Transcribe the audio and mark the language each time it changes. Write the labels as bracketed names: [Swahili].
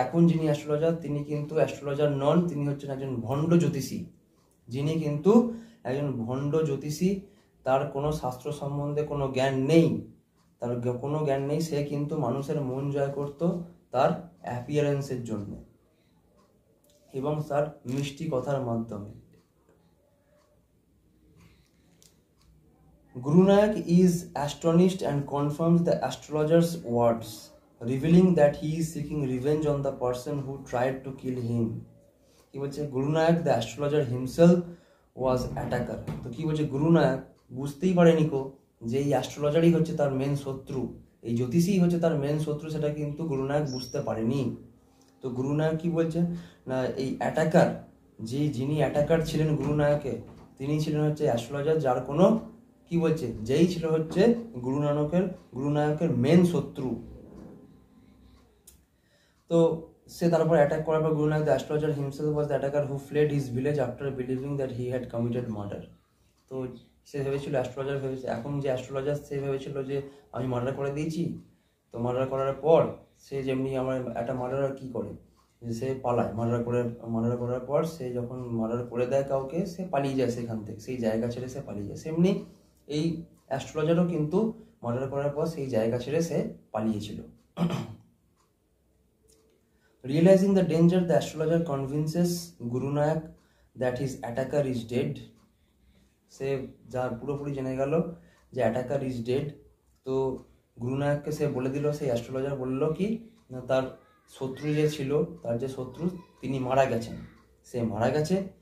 [Bangla] এখন যিনি অ্যাস্ট্রোলজার তিনি কিন্তু অ্যাস্ট্রোলজার নন, তিনি হচ্ছেন একজন ভণ্ড জ্যোতিষী, যিনি কিন্তু একজন ভণ্ড জ্যোতিষী। তার কোনো শাস্ত্র সম্বন্ধে কোনো জ্ঞান নেই, কোনো জ্ঞান নেই। সে কিন্তু মানুষের মন জয় করত তার অ্যাপিয়ারেন্সের জন্য এবং তার মিষ্টি কথার মাধ্যমে। [English] Guru Nayak is astonished and confirms the astrologer's words, revealing that he is seeking revenge on the person who tried to kill him. [Bangla] কি বলছে, [English] Guru Nayak the astrologer himself was attacker. [Bangla] তো কি বলছে, গুরু নায়ক বুঝতেই পারেনি যে এই অ্যাস্ট্রোলজারই হচ্ছে তার মেন শত্রু, এই জ্যোতিষী হচ্ছে তার মেন শত্রু, সেটা কিন্তু গুরু নায়ক বুঝতে পারেনি। তো গুরু নায়ক কি বলছে না, এই অ্যাটাকার, যিনি অ্যাটাকার ছিলেন গুরু নায়কে, তিনি ছিলেন হচ্ছে অ্যাস্ট্রোলজার, যার কোনো কি বলছে, যেই ছিল হচ্ছে গুরু নায়কের মেন শত্রু। তো সে তারপর অ্যাটাক করার পর [English] Guru Nayak the astrologer himself was the attacker who fled his village after believing that he had committed murder. [Bangla] তো সে ভেবেছিল, অ্যাস্ট্রোলজার ভেবেছে, এখন যে অ্যাস্ট্রোলজার সে ভেবেছিল যে আমি মার্ডার করে দিয়েছি। তো মার্ডার করার পর সে যেমনি আমার একটা মার্ডার কি করে, যে সে পালায়, মার্ডার করার পর সে যখন মার্ডার করে দেয় কাউকে, সে পালিয়ে যায় সেখান থেকে, সেই জায়গা ছেড়ে সে পালিয়ে যায়। সেমনি এই অ্যাস্ট্রোলজারও কিন্তু মার্ডার করার পর সেই জায়গা ছেড়ে সে পালিয়েছিল। [English] Realizing the danger, the astrologer convinces Guru Nayak that his attacker is dead. [Bangla] সে যার পুরোপুরি জেনে গেল যে [English] Attacker is dead. [Bangla] তো গুরু নায়ককে সে বলে দিল, সেই অ্যাস্ট্রোলজার বলল কি না, তার শত্রু যে ছিল, তার যে শত্রু তিনি মারা গেছেন, সে মারা গেছে।